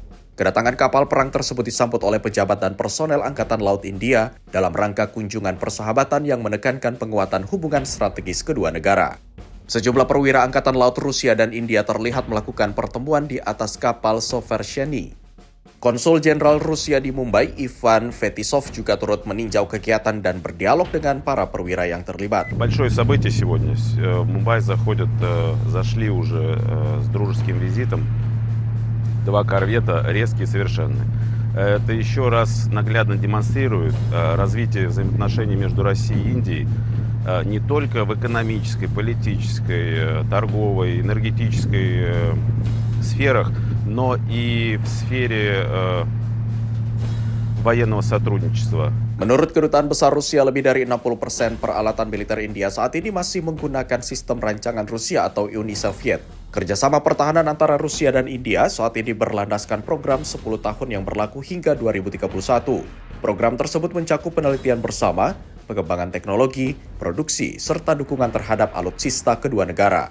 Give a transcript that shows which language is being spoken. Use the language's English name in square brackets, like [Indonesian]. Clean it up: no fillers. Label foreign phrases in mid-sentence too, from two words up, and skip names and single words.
[Indonesian] Kedatangan kapal perang tersebut disambut oleh pejabat dan personel Angkatan Laut India dalam rangka kunjungan persahabatan yang menekankan penguatan hubungan strategis kedua negara. Sejumlah perwira Angkatan Laut Rusia dan India terlihat melakukan pertemuan di atas kapal Soversheny. Konsul Jenderal Rusia di Mumbai, Ivan Fetisov, juga turut meninjau kegiatan dan berdialog dengan para perwira yang terlibat. [Russian] Большое событие сегодня. В Мумбай зашли уже с дружеским визитом. 2 корвета, резкие совершенно. Это еще раз наглядно демонстрирует развитие взаимоотношений между Россией и Индией не только в экономической, политической, торговой, энергетической сферах, но и в сфере военного сотрудничества. [Indonesian] Menurut Kedutaan Besar Rusia, lebih dari 60% peralatan militer India saat ini masih menggunakan sistem rancangan Rusia atau Uni Soviet. Kerjasama pertahanan antara Rusia dan India saat ini berlandaskan program 10 tahun yang berlaku hingga 2031. Program tersebut mencakup penelitian bersama, pengembangan teknologi, produksi, serta dukungan terhadap alutsista kedua negara.